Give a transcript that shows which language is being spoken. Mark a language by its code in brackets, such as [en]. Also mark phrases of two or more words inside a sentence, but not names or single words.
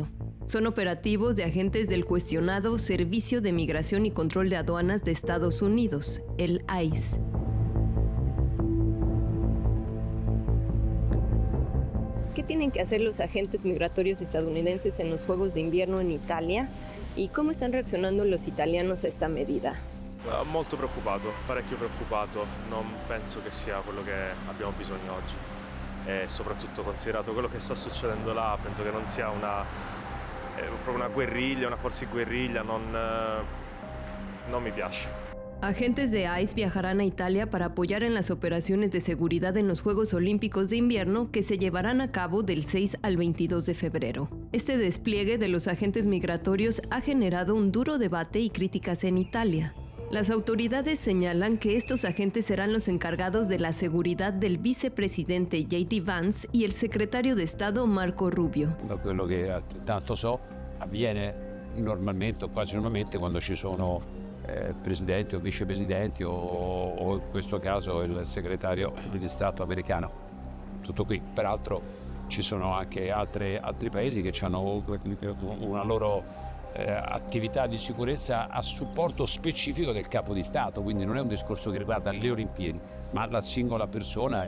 [es] Son operativos de agentes del cuestionado Servicio de Migración y Control de Aduanas de Estados Unidos, el ICE. ¿Qué tienen que hacer los agentes migratorios estadounidenses en los Juegos de Invierno en Italia? ¿Y cómo están reaccionando los italianos a esta medida? [it] Molto preoccupato, parecchio preoccupato. Non penso che sia quello che abbiamo bisogno oggi. E soprattutto considerato quello che sta succedendo là, penso che non sia proprio una guerriglia, una forza di guerriglia, non mi piace. [es] Agentes de ICE viajarán a Italia para apoyar en las operaciones de seguridad en los Juegos Olímpicos de Invierno que se llevarán a cabo del 6 al 22 de febrero. Este despliegue de los agentes migratorios ha generado un duro debate y críticas en Italia. Las autoridades señalan que estos agentes serán los encargados de la seguridad del vicepresidente J.D. Vance y el secretario de Estado Marco Rubio. [it] Da quello che tanto so, avviene normalmente o quasi normalmente quando ci sono presidenti o vicepresidenti o in questo caso il segretario di Stato americano. Tutto qui. Peraltro ci sono anche altri paesi che hanno una loro attività di sicurezza a supporto specifico del capo di Stato, quindi non è un discorso che riguarda le Olimpiadi, ma la singola persona.